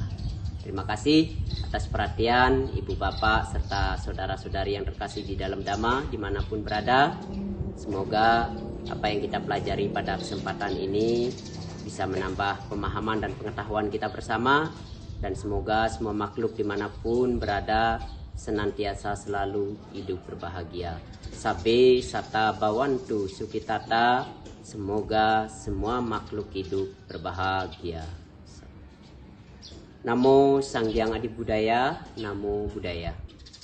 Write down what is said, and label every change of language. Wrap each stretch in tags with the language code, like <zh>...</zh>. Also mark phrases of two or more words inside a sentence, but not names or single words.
<id>Terima kasih atas perhatian ibu bapak serta saudara-saudari yang terkasih di dalam Dhamma dimanapun berada. Semoga apa yang kita pelajari pada kesempatan ini bisa menambah pemahaman dan pengetahuan kita bersama, dan semoga semua makhluk dimanapun berada senantiasa selalu hidup berbahagia.</id> <pi>Sabbe sata bawantu sukitata.</pi> <id>Semoga semua makhluk hidup berbahagia.</id> <pi>Namo Sanghyang Adi Budaya. Namo Buddhaya.</pi>